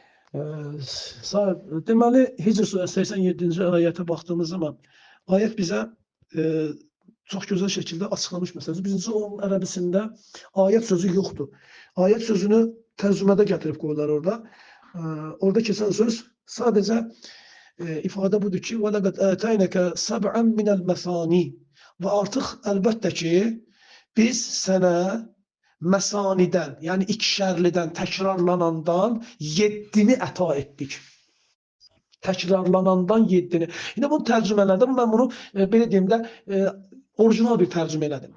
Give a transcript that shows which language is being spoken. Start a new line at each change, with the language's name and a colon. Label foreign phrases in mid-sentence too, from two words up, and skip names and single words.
Azerbaijani: Deməli, Hicr surəsi 87-ci ayətə baxdığımız zaman ayət bizə e, çox gözəl şəkildə açıqlamış məsələsi. Birincisi, onun ərəbisində ayət sözü yoxdur. Ayət sözünü tərcümədə gətirib qoyurlar orada. Orada keçən söz sadəcə ifadə budur ki,
Arabic: وَلَقَدْ آتَيْنَكَ سَبْعًا مِنَ الْمَثَانِي
Azerbaijani: və artıq əlbəttə ki, biz sənə məsanidən, yəni ikişərlidən, təkrarlanandan 7-ni əta etdik. Təkrarlanandan 7-ni. Yine bunu tərcümələrdə mən bunu belə deyim də orijinal bir tərcümə elədim.